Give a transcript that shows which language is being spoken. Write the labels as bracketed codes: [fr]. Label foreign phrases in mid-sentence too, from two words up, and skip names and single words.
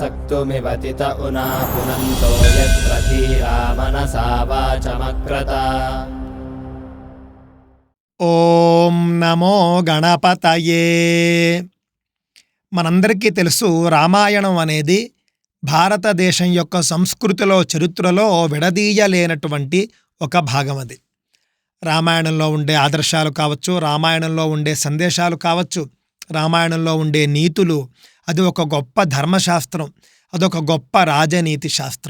[sa] मृत्युमिवतित उना पुनन्तो यत्र धीरा मनसा वाचमक्रत। [te] ఓం నమో గణపతయే. మనందరికీ తెలుసు, రామాయణం అనేది భారతదేశం యొక్క సంస్కృతిలో, చరిత్రలో విడదీయలేనటువంటి ఒక భాగం. అది రామాయణంలో ఉండే ఆదర్శాలు కావచ్చు, రామాయణంలో ఉండే సందేశాలు కావచ్చు, రామాయణంలో ఉండే నీతులు, అది ఒక గొప్ప ధర్మశాస్త్రం, అదొక గొప్ప రాజనీతి శాస్త్రం.